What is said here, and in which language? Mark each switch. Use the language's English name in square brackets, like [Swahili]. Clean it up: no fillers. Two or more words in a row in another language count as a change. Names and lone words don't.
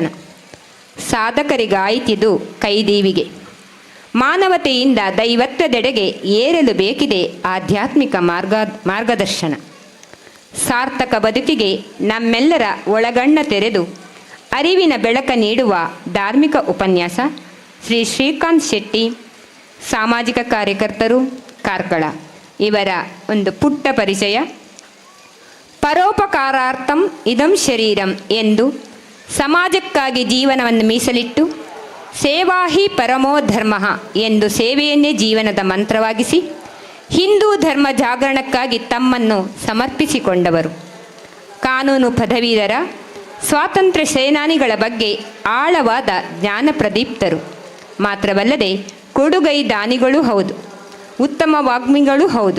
[Kannada] ಸಾಧಕರಿಗಾಯಿತಿದು ಕೈದೀವಿಗೆ, ಮಾನವತೆಯಿಂದ ದೈವತ್ವದೆಡೆಗೆ ಏರಲು ಬೇಕಿದೆ ಆಧ್ಯಾತ್ಮಿಕ ಮಾರ್ಗದರ್ಶನ. ಸಾರ್ಥಕ ಬದುಕಿಗೆ ನಮ್ಮೆಲ್ಲರ ಒಳಗಣ್ಣ ತೆರೆದು ಅರಿವಿನ ಬೆಳಕ ನೀಡುವ ಧಾರ್ಮಿಕ ಉಪನ್ಯಾಸ. ಶ್ರೀ ಶ್ರೀಕಾಂತ್ ಶೆಟ್ಟಿ, ಸಾಮಾಜಿಕ ಕಾರ್ಯಕರ್ತರು, ಕಾರ್ಕಳ. ಇವರ ಒಂದು ಪುಟ್ಟ ಪರಿಚಯ. [Sanskrit] ಪರೋಪಕಾರಾರ್ಥಂ ಇದಂ ಶರೀರಂ [Kannada] ಎಂದು ಸಮಾಜಕ್ಕಾಗಿ ಜೀವನವನ್ನು ಮೀಸಲಿಟ್ಟು [Sanskrit] ಸೇವಾ ಹಿ ಪರಮೋ ಧರ್ಮ [Kannada] ಎಂದು ಸೇವೆಯನ್ನೇ ಜೀವನದ ಮಂತ್ರವಾಗಿಸಿ ಹಿಂದೂ ಧರ್ಮ ಜಾಗರಣಕ್ಕಾಗಿ ತಮ್ಮನ್ನು ಸಮರ್ಪಿಸಿಕೊಂಡವರು. ಕಾನೂನು ಪದವೀಧರ, ಸ್ವಾತಂತ್ರ್ಯ ಸೇನಾನಿಗಳ ಬಗ್ಗೆ ಆಳವಾದ ಜ್ಞಾನ ಪ್ರದೀಪ್ತರು ಮಾತ್ರವಲ್ಲದೆ ಕೊಡುಗೈ ದಾನಿಗಳೂ ಹೌದು, ಉತ್ತಮ ವಾಗ್ಮಿಗಳೂ ಹೌದು.